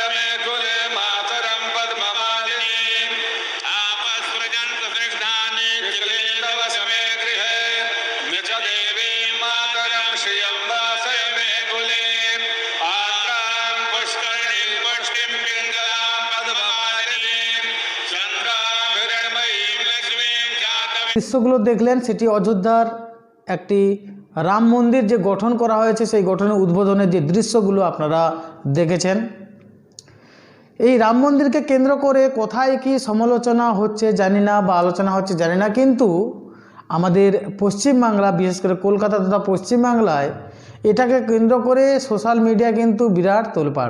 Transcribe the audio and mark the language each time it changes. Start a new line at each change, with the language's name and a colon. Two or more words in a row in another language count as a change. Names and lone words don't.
Sanskrit: वासय मे कुले मातरं पद्ममालिनीम् आपस्पृजन्तु स्निग्धानि चिक्लेन्दव समे गृहे निज देवीं मातरं श्रियं वासय मे कुले आर्द्रां पुष्करिणीं पुष्टिं पिङ्गलां पद्ममालिनीं चन्द्रां हिरण्मयीं लक्ष्मीं जातवेदीं।
Bangla: দৃশ্যগুলো দেখলেন সেটি অযোধ্যার একটি রাম মন্দির যে গঠন করা হয়েছে সেই গঠনের উদ্বোধনের যে দৃশ্যগুলো আপনারা দেখেছেন। এই রাম মন্দিরকে কেন্দ্র করে কোথায় কি সমালোচনা হচ্ছে জানি না বা আলোচনা হচ্ছে জানি না, কিন্তু আমাদের পশ্চিমবাংলা বিশেষ করে কলকাতা তথা পশ্চিমবাংলায় এটাকে কেন্দ্র করে
English: social media
Bangla: কিন্তু বিরাট তোলপাড়।